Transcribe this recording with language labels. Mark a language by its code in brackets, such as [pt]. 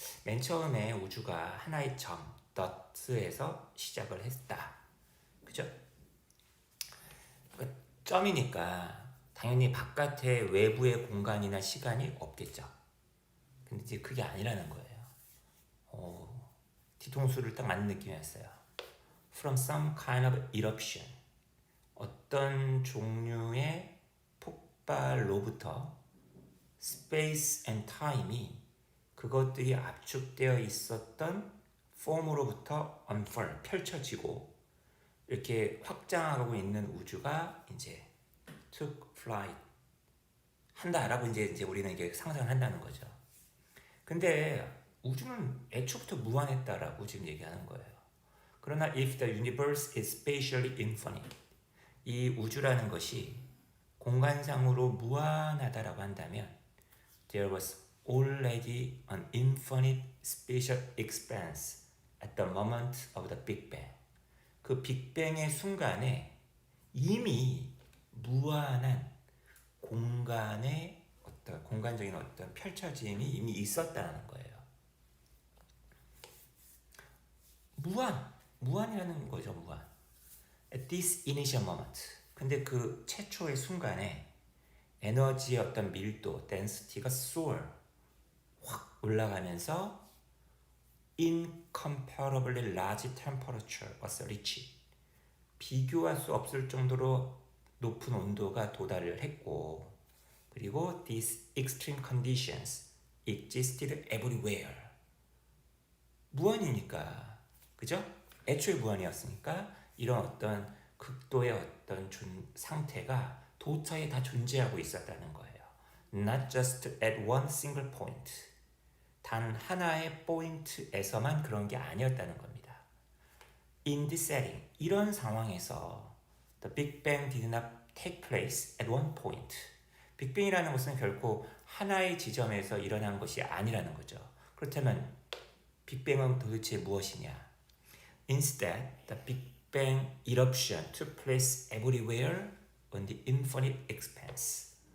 [ko] 맨 처음에 우주가 하나의 점, 덧에서 시작을 했다. 그죠? 그러니까 점이니까 당연히 바깥에 외부의 공간이나 시간이 없겠죠. 근데 이제 그게 아니라는 거예요. 뒤통수를 딱 맞는 느낌이었어요. [en] From some kind of eruption. [ko] 어떤 종류의 폭발로부터 [en] space and time [ko] 이 그것들이 압축되어 있었던 폼으로부터 unfurl, 펼쳐지고 이렇게 확장하고 있는 우주가 이제 [en] took flight [ko] 한다라고 이제 우리는 이게 상상을 한다는 거죠. 근데 우주는 애초부터 무한했다라고 지금 얘기하는 거예요. 그러나 [en] if the universe is spatially infinite, [ko] 이 우주라는 것이 공간상으로 무한하다라고 한다면 [en] there was already an infinite spatial expanse at the moment of the Big Bang. [ko] 그 빅뱅의 순간에 이미 무한한 공간의 어떤 공간적인 어떤 펼쳐짐이 이미 있었다는 거예요. 무한이라는 거죠, 무한. [en] At this initial moment. [ko] 근데 그 최초의 순간에 에너지의 어떤 밀도, density가 soar, 확 올라가면서 [en] incomparably large temperature was reached. [ko] 비교할 수 없을 정도로 높은 온도가 도달을 했고, 그리고 [en] these extreme conditions existed everywhere. [ko] 무한이니까, 그죠? 애초에 무한이었으니까 이런 어떤 극도의 어떤 상태가 도처에 다 존재하고 있었다는 거예요. [en] Not just at one single point. [ko] 단 하나의 포인트에서만 그런 게 아니었다는 겁니다. [en] In this setting, [ko] 이런 상황에서 [en] the Big Bang did not take place at one point. [ko] 빅뱅이라는 것은 결코 하나의 지점에서 일어난 것이 아니라는 거죠. 그렇다면 빅뱅은 도대체 무엇이냐? [en] Instead, the Big Bang eruption took place everywhere on the infinite expanse.